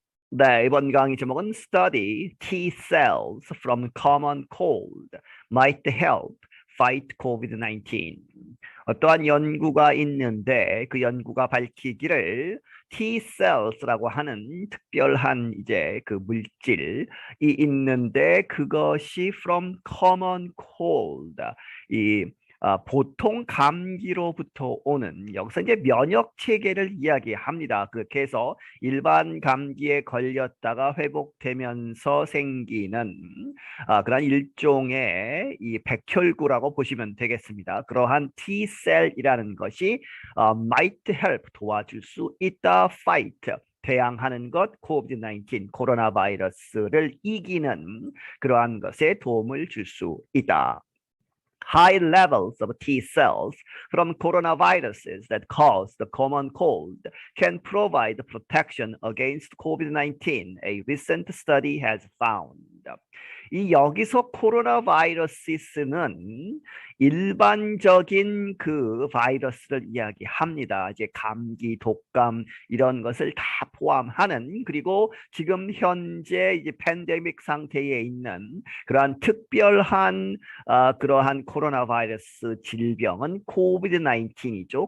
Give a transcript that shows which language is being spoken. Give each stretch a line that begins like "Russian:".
Korean: 네, 이번 강의 제목은
English: Study T cells from common cold might help fight COVID-19.
Korean: 어떠한 연구가 있는데 그 연구가 밝히기를 T cells라고 하는 특별한 이제 그 물질이 있는데 그것이
English: from common cold
Korean: 이 보통 감기로부터 오는 여기서 이제 면역 체계를 이야기합니다. 그렇게 해서 일반 감기에 걸렸다가 회복되면서 생기는 그런 일종의 이 백혈구라고 보시면 되겠습니다. 그러한 T셀이라는 것이
English: might help
Korean: 도와줄 수 있다,
English: fight
Korean: 대항하는 것, COVID-19 코로나 바이러스를 이기는 그러한 것에 도움을 줄 수 있다.
English: High levels of T cells from coronaviruses that cause the common cold can provide protection against COVID-19, a recent study has found.
Korean: 이 여기서 코로나 바이러시스는 일반적인 그 바이러스를 이야기합니다. 이제 감기, 독감 이런 것을 다 포함하는 그리고 지금 현재 이제 팬데믹 상태에 있는 그러한 특별한 그러한 코로나 바이러스 질병은 코비드-19이죠.